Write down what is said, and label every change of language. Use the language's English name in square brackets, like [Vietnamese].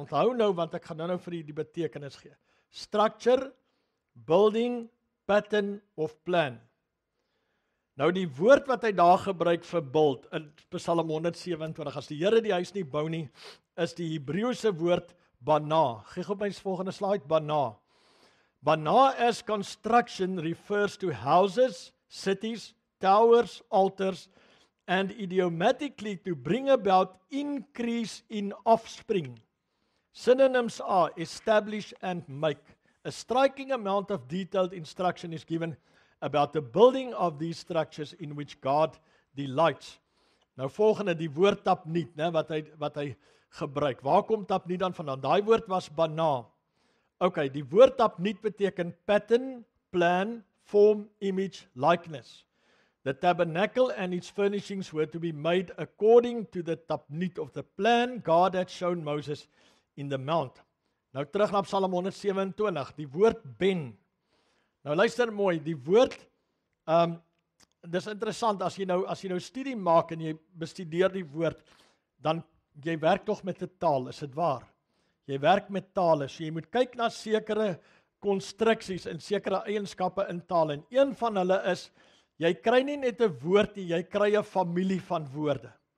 [Afrikaans] Onthou nou, want ek gaan nou vir die betekenis gee. [English] Structure, building, pattern of plan. [Afrikaans] Nou die woord wat hy daar gebruik vir build in Psalm 127, as die Here die huis nie bou nie, is die Hebreëse woord bana. Gee op my volgende slide, bana. [English] Bana as construction refers to houses, cities, towers, altars, and idiomatically to bring about increase in offspring. Synonyms are establish and make. A striking amount of detailed instruction is given about the building of these structures in which God delights. [Afrikaans] Nou volgende, die woord tapniet, né, wat hy gebruik. Waar kom tapniet dan vandaan? Daai woord was bana. Okay, die woord tapniet beteken pattern [English] plan, form, image, likeness. The tabernacle and its furnishings were to be made according to the tapnit of the plan God had shown Moses in the mount. [Afrikaans] Nou terug na Psalm 127, die woord ben. Nou luister mooi, die woord, dis interessant, as jy nou studie maak en jy bestudeer die woord, dan jy werk tog met 'n taal, is dit waar? Jy werk met tale, so jy moet kyk na sekere konstruksies en sekere eienskappe in taal, en een van hulle is, jy kry nie net 'n woord nie, jy kry 'n familie van woorde.